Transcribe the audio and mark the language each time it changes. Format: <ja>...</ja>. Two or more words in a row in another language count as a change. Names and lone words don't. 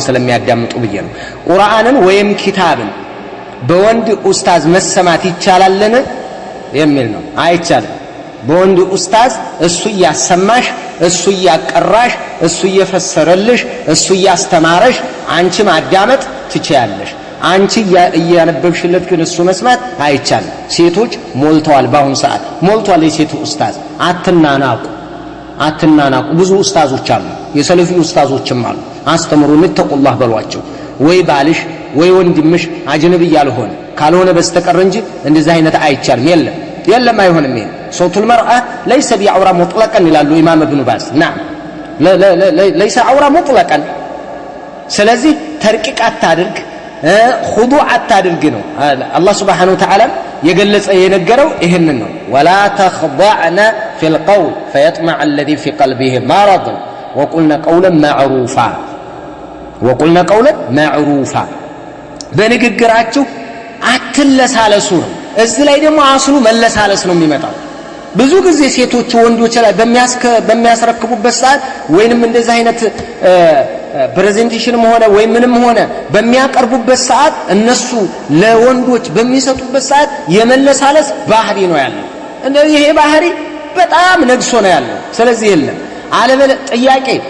<am>ስለሚያዳምጡ ብዬ ነው። ቁርአንን ወይም ኪታብን በወንድ ኡስታዝ መሰማት ይቻላልን የሚል ነው። አይቻልም። በወንድ ኡስታዝ እሱ ያሰማሽ፣ እሱ ያቀራሽ፣ እሱ እየፈሰረልሽ፣ እሱ ያስተማረሽ አንቺ ማዳመጥ ትችያለሽ። አንቺ ያነበብሽለት ግን እሱ መስማት አይቻልም። ሴቶች ሞልተዋል፣ በአሁን ሰዓት ሞልተዋል የሴቱ ኡስታዝ። አትናናቁ። ብዙ ኡስታዞች አሉ፣ የሰለፊ ኡስታዞችም አሉ። አስተምሩን ተቁላህ በሏቸው። ወይ ባልሽ ወይ ወንድምሽ አጅነቢ ያልሆነ ካልሆነ በስተቀር እንጂ እንደዚህ አይነት አይቻልም። የለም አይሆንም። ይሄ</am> <ar>صوت المرأة ليس بعورة مطلقا</ar> <am>ይላሉ ኢማም ኢብኑ ባዝ።</am> <ar>نعم ليس عورة مطلقا።</ar> <am>ስለዚህ ተርቂቅ አታድርግ፣ ኹዱዕ አታድርግ ነው አላህ</am> <ar>سبحانه وتعالى</ar> <am>የገለጸ የነገረው ይሄንን ነው።</am> <ar>ولا تخضعن في القول فيطمع الذي في قلبه مرض وقلنا قولا معروفا</ar> <am>በንግግራችሁ አትለሳለሱ ነው። እዚህ ላይ ደግሞ አስሉ መለሳለስ ነው የሚመጣው። ብዙ ጊዜ ሴቶች ወንዶች ላይ በሚያስረክቡበት ሰዓት ወይንም እንደዚህ አይነት ፕሬዘንቴሽንም ሆነ ወይ ምንም ሆነ በሚያቀርቡበት ሰዓት እነሱ ለወንዶች በሚሰጡበት ሰዓት የመለሳለስ ባህሪ ነው ያለው። እንደዚህ ይሄ ባህሪ በጣም ነግሶ ነው ያለው። ስለዚህ የለም አለበለ ጥያቄ</am>